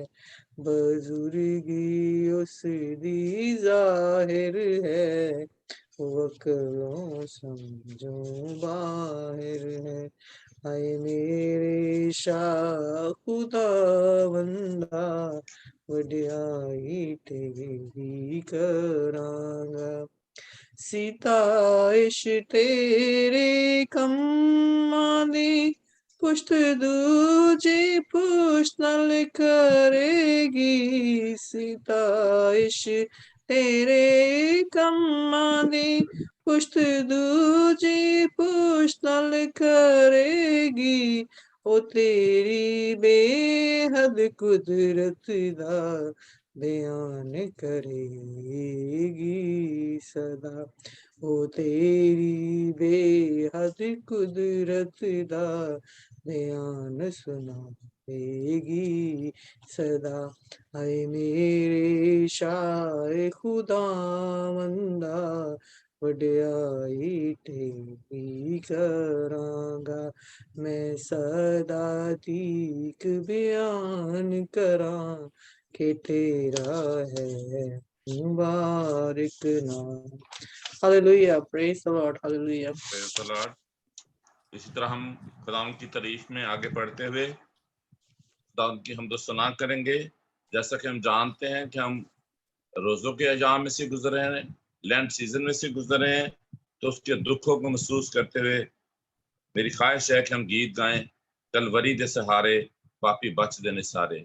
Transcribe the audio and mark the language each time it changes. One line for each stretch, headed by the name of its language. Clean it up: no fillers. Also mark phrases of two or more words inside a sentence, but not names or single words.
Punjabi: بزرگی اس دی ظاہر ہے او عقلوں سمجھوں باہر ہے. آئے میرے شاہ خداوندا وڈیائی تیری کرانگا. ستائش تیرے کماں دی پشت دوجی پشت نال کرے گی. ستائش تیرے کماں دی پشت دوجی پشت نال کرے گی. او تیری بے حد قدرت دا بیان کرے گی صدا. او تیری بے حد قدرت دا بیان سنائے گی صدا. اے میرے شاہ خداوندا وڈیائی تیری کرانگا. میں سدا تیک بیان کراں کہ تیرا ہے مبارک نام.
English: ہاللویہ. Praise the Lord. ہاللویہ. Praise the Lord.
Urdu: اسی طرح ہم خداوند کی تعریف میں آگے بڑھتے ہوئے خداوند کی حمد و ثنا کریں گے. جیسا کہ ہم جانتے ہیں کہ ہم روزوں کے ایام میں سے گزر رہے ہیں،
English: Lent season
Urdu: میں سے گزر رہے ہیں، تو اس کے دکھوں کو محسوس کرتے ہوئے میری خواہش ہے کہ ہم گیت گائیں،
Punjabi: کلوری دے سہارے پاپی بچ دینے سارے.